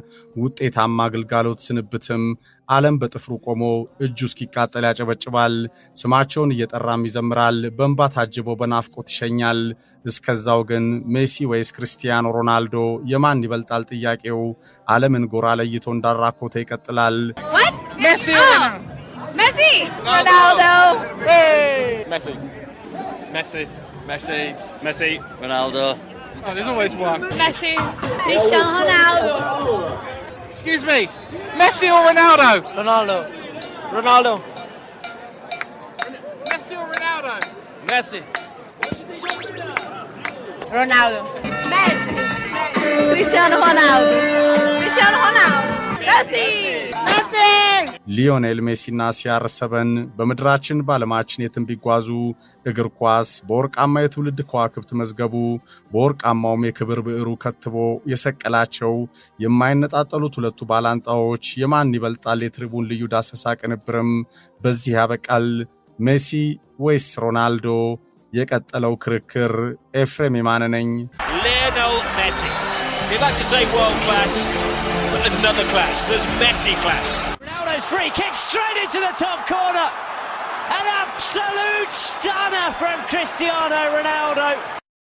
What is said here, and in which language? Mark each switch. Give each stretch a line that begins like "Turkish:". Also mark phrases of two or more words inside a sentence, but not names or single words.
Amharic: ውጤታማ አገልጋሎት ስንብትም ዓለም በጥፍሩ ቆሞ እጁ እስኪቃጠል ያጨበጭባል። ስማቸውን እየጠራም ይዘምራል። በእንባ ታጅቦ በናፍቆት ይሸኛል። እስከዛው ግን ሜሲ ወይስ ክርስቲያኖ ሮናልዶ የማን ይበልጣል ጥያቄው ዓለምን ጎራ ለይቶ እንዳራኮተ ይቀጥላል።
English: Messi. Messi! Ronaldo! Messi. Messi. Messi. Messi, Ronaldo. Oh, there's always one. Messi! Cristiano Ronaldo! Excuse me. Messi or Ronaldo? Ronaldo. Ronaldo. Messi or Ronaldo? Messi. Ronaldo. Messi! Cristiano Ronaldo! Cristiano Ronaldo! Messi! Messi!
Amharic: ሊዮኔል ሜሲና CR7 በምድራችን በዓለማችን የትም ቢጓዙ እግር ኳስ በወርቃማ የትውልድ ከዋክብት መዝገቡ በወርቃማውም የክብር ብዕሩ ከትቦ የሰቀላቸው የማይነጣጠሉት ሁለቱ ባላንጣዎች የማን ይበልጣል የትሪቡን ልዩ ዳሰሳ ቅንብርም በዚህ ያበቃል። ሜሲ ወይስ ሮናልዶ? የቀጠለው ክርክር ኤፍሬም የማነ ነኝ።
English: Lionel Messi. You'd like to say world class, but there's another class. There's Messi class. Ronaldo's free kick straight into the top corner. An absolute stunner from Cristiano Ronaldo.